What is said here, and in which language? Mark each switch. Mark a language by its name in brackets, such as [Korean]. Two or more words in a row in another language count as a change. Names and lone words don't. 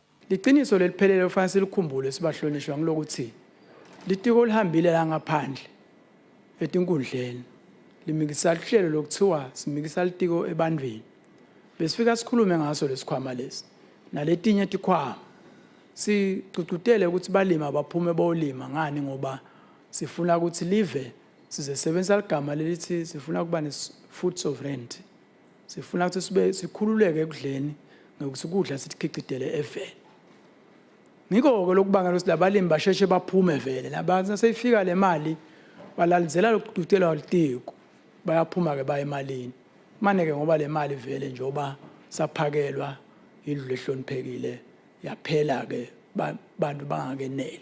[Swati] Liqiniso leliphelele ufanele silikhumbule sibahlonishwa ngilokuthi litiko lihambile la ngaphandle etinkundleni limikisa lihlelo lokuthiwa simikisa litiko ebandleni besifika sikhulume ngaso lesikhwama lesi naletinye tikhwama sicucutele ukuthi balima abaphume bolima ngani ngoba sifuna ukuthi live sizesebenzisa ligama lelithi sifuna kuba ne- [English] food sovereignty. [Swati] Sifuna ukuthi sibe sikhululeke ekudleni ngokuthi ukudla sithikhicitele evele. Ngikho-ke lokubanga ukuthi labalimi basheshe baphume vele nabantu seyifika le mali balalizela lokucutela litiko bayaphuma-ke baya emalini. Mane-ke ngoba le mali vele njengoba saphakelwa indlu ehloniphekile yaphela-ke bantu bangakeneli.